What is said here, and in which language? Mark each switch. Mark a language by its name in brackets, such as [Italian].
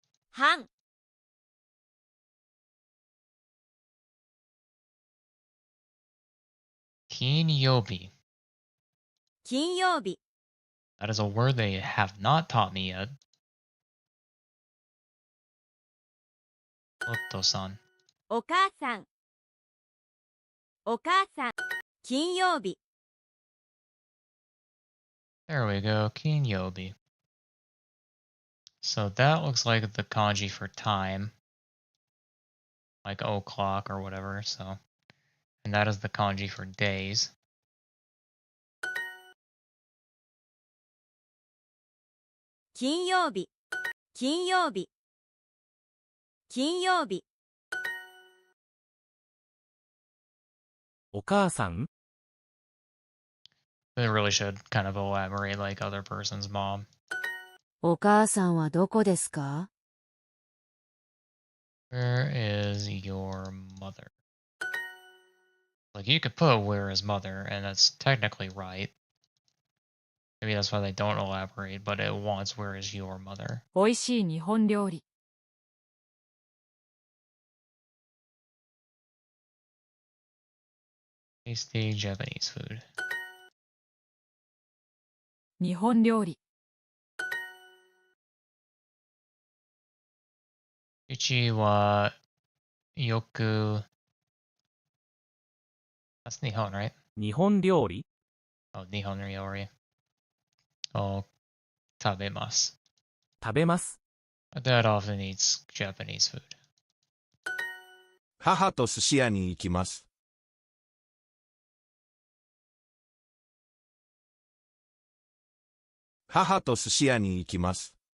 [Japanese] はん、 Kinyobi. 金曜日、 [English] That is a word they have not taught me yet. [Japanese] Otto-san. お母さん、お母さん、金曜日、 [English] There we go, Kinyobi. So that looks like the kanji for time. Like o'clock or whatever, so. And that is the kanji for days. [Japanese] 金曜日、金曜日、金曜日、お母さん [English] They really should kind of elaborate like other person's mom. [Japanese] お母さんはどこですか？ [English] Where is your mother? Like, you could put where is mother, and that's technically right. Maybe that's why they don't elaborate, but it wants where is your mother. [Japanese] おいしい日本料理。 [English] Tasty Japanese food. [Japanese] 日本料理。 Ichi wa yoku. [English] That's Nihon, right? [Japanese] 日本料理 Oh, Nihon ryori. Oh, tabemasu. 食べます [English] My dad often eats Japanese food. [Japanese] 母と寿司屋に行きます。母と寿司屋に行きます。